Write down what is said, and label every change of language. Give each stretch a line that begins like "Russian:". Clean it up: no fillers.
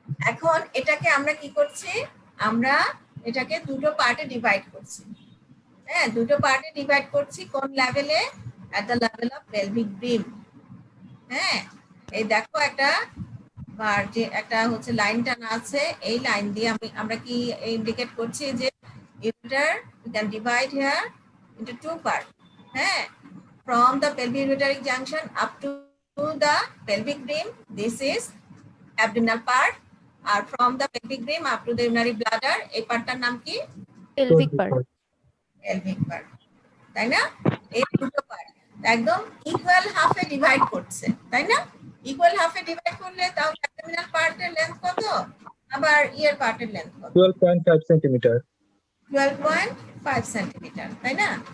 Bangla: এখন এটাকে আমরা কি করছি, আমরা এটাকে দুটো পার্টে ডিভাইড করছি, হ্যাঁ দুটো পার্টে ডিভাইড করছি কোন লেভেলে,
English: at the level of pelvic brim,
Bangla: হ্যাঁ। এই দেখো একটা আর যে একটা হচ্ছে লাইন টানা আছে, এই লাইন দিয়ে আমরা কি ইন্ডিকেট করছি যে
English: ureter we can divide here into two parts,
Bangla: হ্যাঁ।
English: from the pelvic ureteric junction up to the pelvic brim, this is abdominal part,
Bangla: আর
English: from the pelvic brim up to the urinary bladder,
Bangla: এই পার্টটার নাম কি?
English: Pelvic part.
Bangla: pelvic part, তাই না? এই দুটো part একদম equal হাফে ডিভাইড করছে, তাই না? ইকুয়াল হাফে ডিভাইড করলে তাও অ্যাবডোমিনাল পার্টের লেন্থ কত, আবার ইয়ার পার্টের লেন্থ কত?
English: 12.5 centimeter.
Bangla: 12.5 সেন্টিমিটার, তাই না?